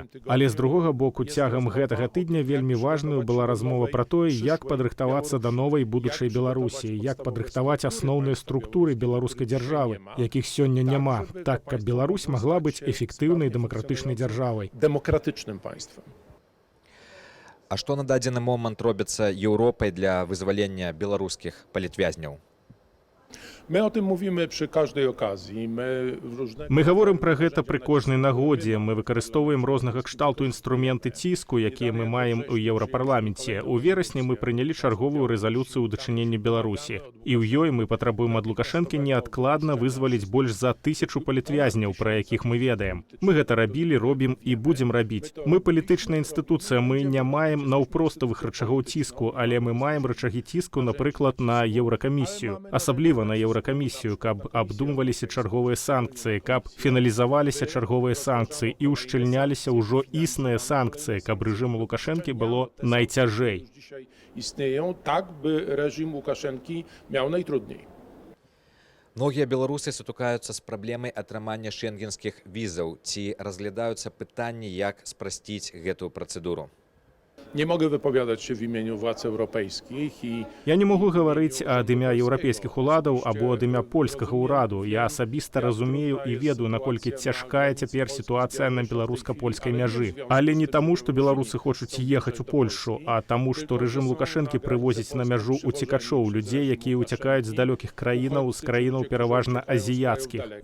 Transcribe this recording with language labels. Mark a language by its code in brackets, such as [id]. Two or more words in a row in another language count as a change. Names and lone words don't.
[be] Але з другога боку, цягам гэтага тыдня вельмі важнаю была размова пра тое, як падрыхтавацца да новай будучай Беларусі, як падрыхтаваць асноўныя структуры беларускай дзяржавы, якіх сёння няма, так, каб Беларусь магла быць эфектыўнай дэмакратычнай дзяржавай. [pl] Demokratycznym państwem. [be] А што на дадзены момант робіцца Еўропай для вызвалення беларускіх палітвязняў? [pl] My o tym mówimy przy każdej okazji. [be] Мы гаворым пра гэта пры кожнай нагодзе. Мы выкарыстоўваем рознага кшталту інструменты ціску, якія мы маем у Еўрапарламенце. У верасні мы прынялі чарговую рэзалюцыю ў дачыненні Беларусі. І ў ёй мы патрабуем ад Лукашэнкі неадкладна вызваліць больш за 1000 палітвязняў, пра якіх мы ведаем. Мы гэта рабілі, робім і будзем рабіць. Мы палітычная інстытуцыя, мы не маем наўпроставых рычагоў ціску, але мы маем рычагі ціску, напрыклад, на еўракамісію, асабліва на еўракамісію, каб абдумваліся чарговыя санкцыі, каб фіналізаваліся чарговыя санкцыі і ўшчыльняліся ўжо існыя санкцыі, каб рэжыму Лукашэнкі было найцяжэй. [pl] Istnieją tak, by reżim Łukaszenki miał najtrudniej. [be] Многія беларусы сутыкаюцца з праблемай атрымання шэнгенскіх візаў. Ці разглядаюцца пытанні, як спрасціць гэтую працэдуру? [pl] Nie mogę wypowiadać się w imieniu władz europejskich i [be] Я не магу гаварыць ад імя еўрапейскіх уладаў або ад імя польскага ўраду. Я асабіста разумею і ведаю, наколькі цяжкая цяпер сітуацыя на беларуска-польскай мяжы. Але не таму, што беларусы хочуць ехаць у Польшу, а таму, што рэжым Лукашэнкі прывозіць на мяжу уцекачоў, людзей, якія ўцякаюць з далёкіх краінаў, з краінаў пераважна азіяцкіх.